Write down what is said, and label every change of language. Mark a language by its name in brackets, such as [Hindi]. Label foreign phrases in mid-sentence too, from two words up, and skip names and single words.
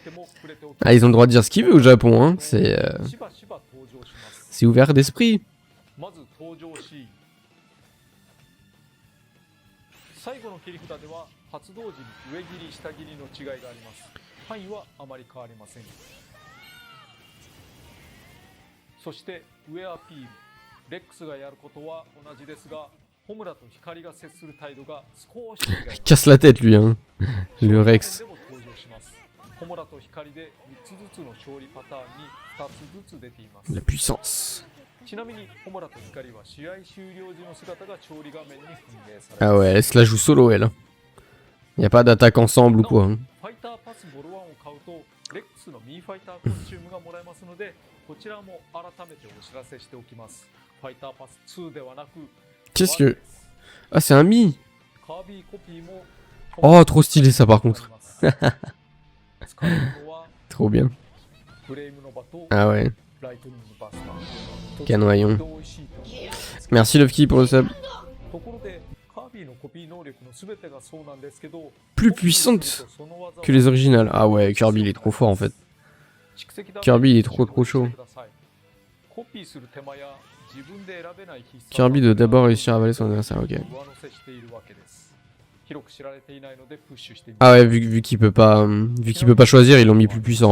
[French] Ah, ils ont le droit de dire ce qu'ils veulent au Japon, hein. C'est ouvert d'esprit. [Japanese] まず登場し、最後の切り札では発動時に上切り下切りの違いがあります。範囲はあまり変わりません。そして上アピール、レックスがやることは同じですが、ホムラと光が接する態度が少し違います。 [French] Casse la tête lui, hein. Le Rex. [Japanese] ホムラと光で3つずつの勝利パターンに2つずつ出ています。 [French] La puissance. [Japanese] ちなみにホムラと光は試合終了時の姿が勝利画面に反映されます。 [French] Ah ouais, elle se la joue solo, elle. Y a pas d'attaque ensemble ou quoi. Hein. [Japanese] ファイターパスボル1を買うとレックスのミーファイターコスチュームがもらえますので、こちらも改めてお知らせしておきます。ファイターパス2ではなく [French] Qu'est-ce que... Ah, c'est un Mi. [Japanese] カービィコピーも [French] Oh, trop stylé ça par contre. [Japanese] 使えるのは [French] Trop bien. [Japanese] フレームのバと [French] Ah ouais. [Japanese] ライトニングバスター。 [French] Canoyon. [Japanese] とても美味しいと思います。 [French] Merci Lofki pour le sub. [Japanese] ところでカービィのコピー能力のすべてがそうなんですけど、 [French] Plus puissante que les originales. Ah ouais, Kirby il est trop fort en fait. Kirby il est trop chaud. Kirby doit d'abord réussir à avaler son adversaire, ok. Ah ouais, vu qu'il peut pas choisir, ils l'ont mis plus puissant.